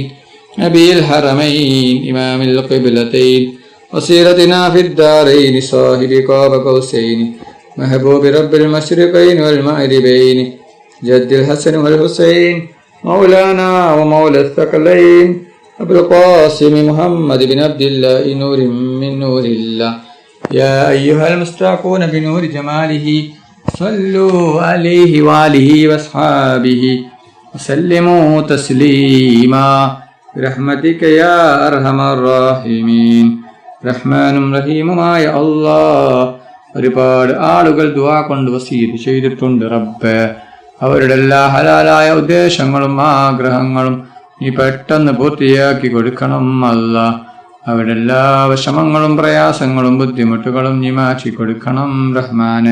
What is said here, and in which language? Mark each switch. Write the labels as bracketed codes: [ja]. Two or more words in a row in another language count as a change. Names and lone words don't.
[ar] نبي الحرمين إمام القبلتين وسيرتنا في الدارين صاحب قاب قوسين محبوب رب المشرقين والمغربين جد الحسن والحسين مولانا ومولى الثقلين أبو القاسم محمد بن عبد الله نور من نور الله يا أيها المستاقون بنور جماله صلوا عليه وآله وأصحابه وسلموا تسليما برحمتك يا أرحم الراحمين [ml] റഹ്മാനും റഹീമുമായ അല്ലാഹ്. ഒരുപാട് ആളുകൾ ദുആ കൊണ്ട് വസീയത്ത് ചെയ്തിട്ടുണ്ട് റബ്ബേ. അവരുടെ എല്ലാ ഹലാലായ ഉദ്ദേശങ്ങളും ആഗ്രഹങ്ങളും നീ പെട്ടെന്ന് പൂർത്തിയാക്കി കൊടുക്കണം അല്ലാഹ്. അവരുടെ എല്ലാ വിഷമങ്ങളും പ്രയാസങ്ങളും ബുദ്ധിമുട്ടുകളും നീ മാറ്റി കൊടുക്കണം റഹ്മാനെ.